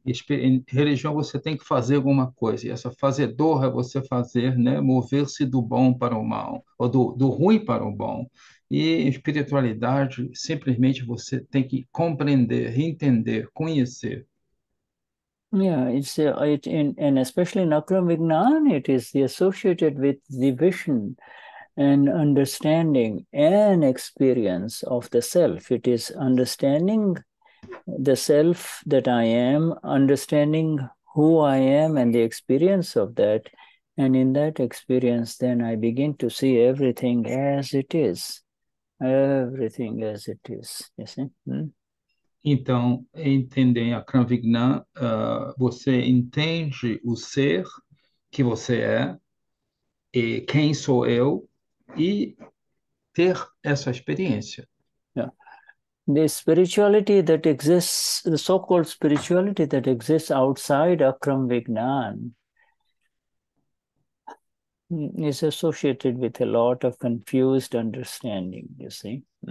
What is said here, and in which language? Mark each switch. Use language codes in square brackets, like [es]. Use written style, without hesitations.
[pt] Em religião você tem que fazer alguma coisa, e essa fazedor é você fazer, né, mover-se do bom para o mal, ou do ruim para o bom. E em espiritualidade, simplesmente você tem que compreender, entender, conhecer. [en] Yeah, and especially in Akram Vignan, it is associated with the vision and understanding and experience of the self. It is understanding the self that I am, understanding who I am and the experience of that. And in that experience, then I begin to see everything as it is. Everything as it is, you see? [pt] Então, entender em Akram Vignan, você entende o ser que você é, e quem sou eu, e ter essa experiência. [en] Yeah. The spirituality that exists, the so-called spirituality that exists outside Akram Vignan, is associated with a lot of confused understanding, you see.